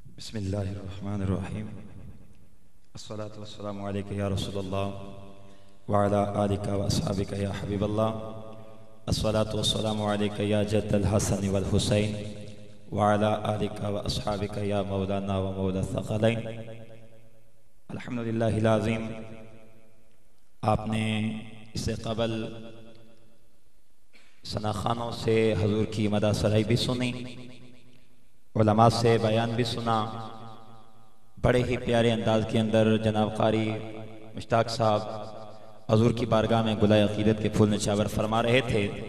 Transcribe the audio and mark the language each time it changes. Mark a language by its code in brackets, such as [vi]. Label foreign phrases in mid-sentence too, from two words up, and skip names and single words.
[ar] بسم الله الرحمن الرحيم الصلاة والسلام عليك يا رسول الله وعلى آلك وأصحابك يا حبيب الله الصلاة والسلام عليك يا جد الحسن والحسين وعلى آلك وأصحابك يا مولانا ومولى الثقلين. الحمد لله العظيم. [ur] آپ نے اس سے قبل ثنا خوانوں سے حضور کی مدح سرائی بھی سنی، علما سے بیان بھی سنا. بڑے ہی پیارے انداز کے اندر جناب قاری مشتاق صاحب حضور کی بارگاہ میں گلہائے عقیدت کے پھول نچھاور فرما رہے تھے.